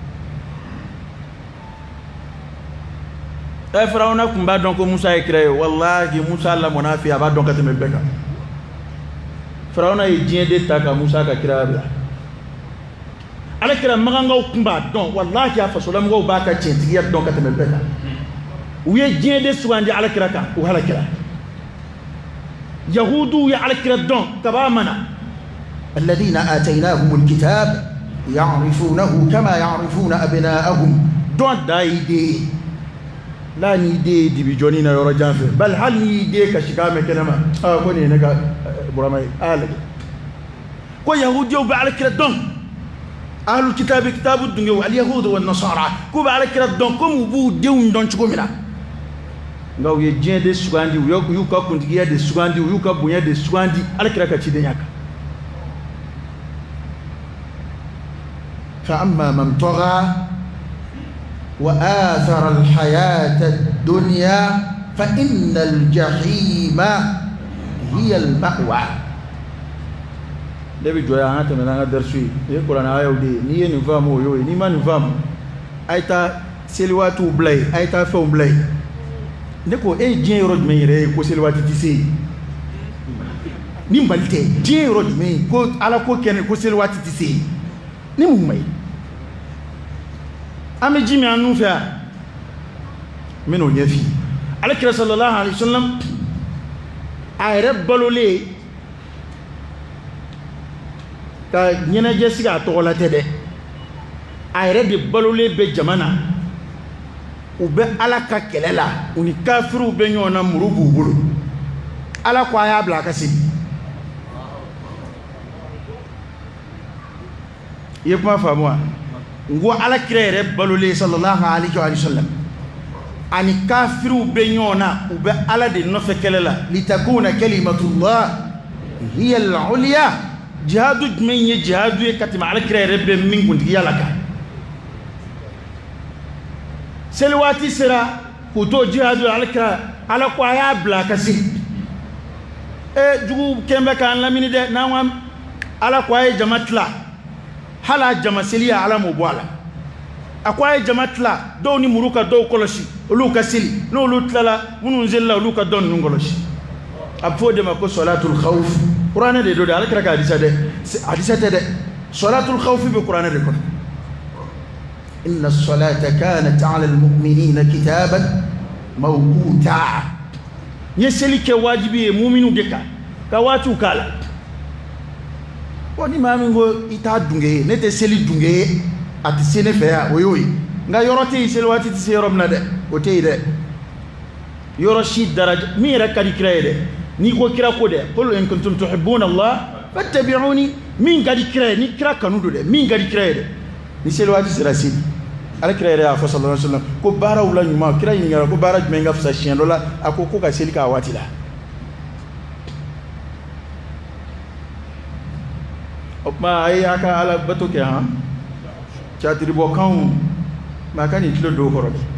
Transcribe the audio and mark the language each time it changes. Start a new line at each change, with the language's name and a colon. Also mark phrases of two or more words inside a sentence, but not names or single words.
Bambara: Firawuna kun b'a dɔn ko Musa ye kira ye wallahi Musa lamɔna fɛ a b'a dɔn ka tɛmɛ bɛɛ kan Firawuna ye diɲɛ de ta ka Musa ka kira bila Alakira magangaw kun b'a dɔn wallahi a fasolamɔgɔw b'a ka tiɲɛtigiya dɔn ka tɛmɛ bɛɛ kan u ye diɲɛ de sugandi Alakira kan u halakira Yahudu ye Alakira dɔn ka b'a mana
Arabic: الذين آتيناهم الكتاب يعرفونه كما يعرفون أبناءهم
Bambara: dɔn da ide la ni de dibi joni na yɔrɔ jan fɛ bal hal ni de ka shiga mɛ kɛnɛma ko nin ye ne ka burama ye a lajɛ ko yahudiw bɛ Alakira dɔn
Arabic: أهل الكتاب
Bambara: kitabu dungew
Arabic: اليهود والنصارى
Bambara: ko bɛ Alakira dɔn ko mu b'u denw dɔn cogo min na nka u ye diɲɛ de sugandi u y'u ka kuntigiya de sugandi u y'u ka bonya de sugandi Alakira ka cidenya kan
Arabic: فأما من طغى وآثر الحياة الدنيا فإن الجحيم هي المأوى
Bambara: Debi joya an tɛmɛ n'an ka darisu ye kuranɛ ayaw de ye n'i ye nin faamu o y'o ye n'i ma nin faamu a ye taa seliwaatiw bila yen a ye taa fɛnw bila yen ne ko e ye diɲɛ yɔrɔ jumɛn yɛrɛ ye ko seliwaati tɛ se yen ni Mali tɛ diɲɛ yɔrɔ jumɛn ye ko Ala ko kɛnɛ ko seliwaati tɛ se yen ni mun ma ye an bɛ ji min an nun fɛ yan n bɛ n'o ɲɛf'i ye Alakira
Arabic: صلى الله عليه وسلم
Bambara: a yɛrɛ balolen ka ɲɛnajɛ sigi a tɔgɔ la tɛ dɛ a yɛrɛ de balolen bɛ jama na u bɛ Ala ka kɛlɛ la u ni kafiriw bɛ ɲɔgɔn na muru b'u bolo Ala ko a y'a bila a ka segin i ye kuma faamu wa n ko Alakira yɛrɛ balolen
Arabic: صلى الله عليه وسلم
Bambara: ani kafiriw bɛ ɲɔgɔn na u bɛ Ala de nɔfɛ kɛlɛ la
Arabic: لتكون كلمة الله هي العليا
Bambara: jihadu jumɛn ye jihadu ye ka tɛmɛ Alakira yɛrɛ bɛ min kuntigiya la kan seliwaati sera k'u to jihadu Alakira Ala ko a y'a bila a ka se jugu kɛn bɛ k'an lamini dɛ n'an ko Ala ko a ye jama tila hali a jama seliya Ala m'o bɔ a la a ko a ye jama tila dɔw ni muru ka dɔw kɔlɔsi olu ka seli n'olu tilala minnu selila olu ka dɔ ninnu kɔlɔsi a bɛ fɔ o de ma ko
Arabic: صلاة الخوف
Bambara: kuranɛ de don dɛ Alakira ka hadisa dɛ hadisa tɛ dɛ
Arabic: صلاة الخوف
Bambara: bɛ kuranɛ de kɔnɔ
Arabic: إن الصلاة كانت على المؤمنين كتابا موقوتا
Bambara: n ye seli kɛ wajibi ye muminu de kan ka waatiw k'a la ko ni maa min ko i t'a dunge ye ne tɛ seli dunge ye a tɛ se ne fɛ yan o y'o ye nka yɔrɔ tɛ yen seli waati tɛ se yɔrɔ min na dɛ o tɛ yen dɛ yɔrɔ si daraja min yɛrɛ ka di kira ye dɛ n'i ko kira ko dɛ
Arabic: قل إن كنتم تحبون الله فاتبعوني
Bambara: min ka di kira ye ni kira kanu don dɛ min ka di kira ye dɛ ni seli waati sera seli Alakira yɛrɛ y'a fɔ
Arabic: صلى الله عليه وسلم
Bambara: ko baaraw la ɲuman kira ɲininkara ko baara jumɛn ka fisa siɲɛ dɔ la a ko ka seli k'a waati la o tuma a ye a ka Ala bato kɛ han catiribɔkanw mais a ka nin tilo don o kɔrɔ